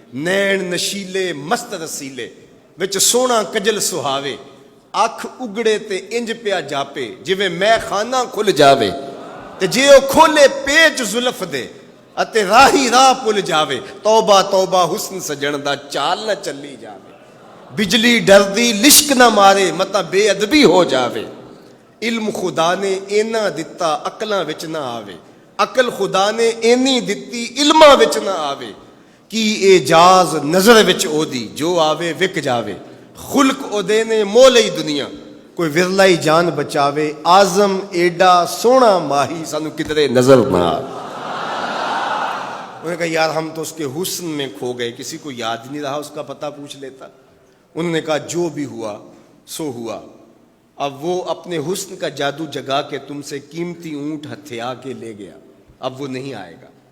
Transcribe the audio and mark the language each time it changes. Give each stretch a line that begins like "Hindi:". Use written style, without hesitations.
Punjabi: نین نشیلے مست رسیلے وچ سونا کجل سہاوے. اکھ اگڑے تے انج پیا جاپے جویں میں خانہ کھل جاوے. تے جے او کھولے پیچ زلف دے اتے راہی راہ پل جاوے. توبہ توبہ حسن سجن دا چال نہ چلی جاوے. بجلی ڈردی لشک نہ مارے متا بے ادبی ہو جاوے. علم خدا نے اینا دتا عقلاں وچ نہ آوے. عقل خدا نے اینی دتی علماں وچ نہ آوے. کی اعجاز نظر وچ او دی جو آوے وک جاوے. خلق او دے نے مولئی دنیا کوئی ورلائی جان بچاوے. آزم ایڈا سونا ماہی سانو کدرے نظر نہ آوے.
Urdu: انہوں نے کہا یار ہم تو اس کے حسن میں کھو گئے، کسی کو یاد نہیں رہا اس کا پتہ پوچھ لیتا. انہوں نے کہا جو بھی ہوا سو ہوا. اب وہ اپنے حسن کا جادو جگا کے تم سے قیمتی اونٹ ہتھیا کے لے گیا، اب وہ نہیں آئے گا.